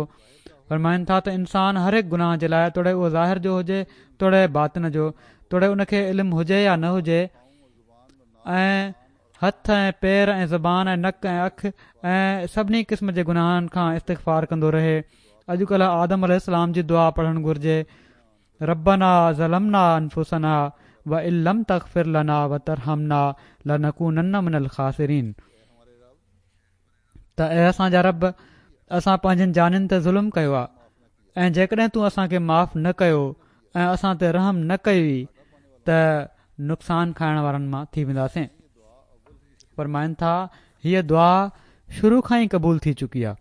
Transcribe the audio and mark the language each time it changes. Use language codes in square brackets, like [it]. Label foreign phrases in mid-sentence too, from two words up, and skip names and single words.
[sd] फ़रमाइनि था त इंसान हर हिकु गुनाह जे लाइ तोड़े उहो ज़ाहिर जो हुजे तोड़े बातिन जो, तोड़े उनखे इल्मु हुजे या न हुजे, ऐं हथ ऐं पेर ऐं ज़बान ऐं नक ऐं अखि ऐं सभिनी क़िस्म जे गुनाहनि खां इस्तिग़फ़ार कंदो रहे। अॼुकल्ह आदम अलैहिस्सलाम जी दुआ पढ़णु घुरिजे, [ar] ربنا ظلمنا أنفسنا وإن لم تغفر لنا وترحمنا لنكونن من الخاسرين. [sd] त ऐं असांजा रब, असां पंहिंजनि जानियुनि ते ज़ुल्म कयो आहे ऐं जेकॾहिं तूं असांखे माफ़ु न कयो ऐं असां ते रहम न कई त नुक़सान खाइण वारनि मां थी वेंदासीं। फ़रमाइनि था हीअ दुआ शुरू खां ई क़बूल थी चुकी आहे।